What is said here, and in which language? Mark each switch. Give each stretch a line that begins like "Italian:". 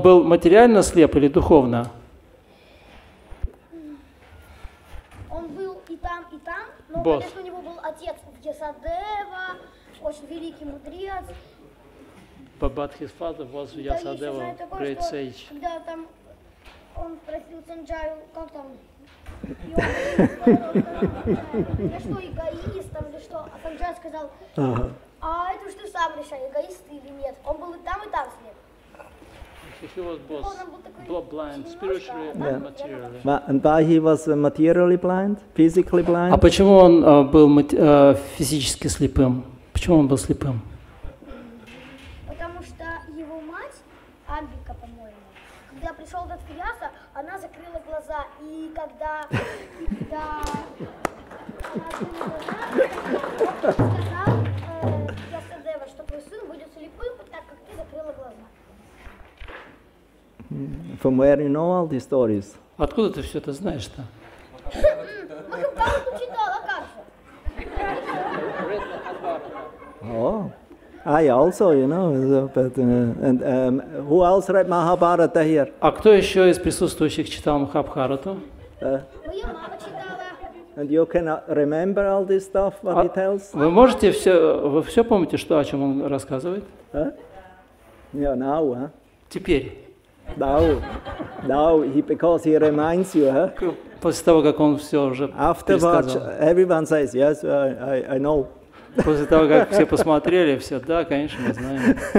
Russian: был материально слеп или духовно? Он был и там, но, конечно, у него был отец Ясадева, очень великий мудрец.
English: But his father was Yasadeva, great sage.
Russian: Когда там он спросил Санджаю, как там, я что, эгоист там или что? А Санджай сказал, а это уж ты сам решай, эгоист ты или нет. Он был и там слеп.
English: He was both blind, spiritually and materially. And why he was materially blind, physically blind?
Russian: А почему он был физически слепым? Почему он был слепым? Потому что его мать, Амбика, по-моему, когда пришел этот Фияса, она закрыла глаза. И когда она открыла глаза, он сказал Ясадева, что твой сын будет слепым, так как ты закрыла глаза.
English: From where you know all these stories?
Russian: Откуда ты все это знаешь-то? Махабхарату читал, а как же?
English: Oh. I also, you know, but and who else read Mahabharata here?
Russian: А кто еще из присутствующих читал Махабхарату? Моя мама читала.
English: And you cannot remember all this stuff what he tells?
Russian: Вы можете вы все помните, о чем он рассказывает?
English: Huh? Yeah, now, huh?
Russian: Теперь.
English: Now, because he reminds you, huh?
Russian: После того, как он все уже
English: Afterwards,
Russian: пересказал.
English: everyone says, yes, I know.
Russian: После того, как все посмотрели, все, да, конечно, мы знаем.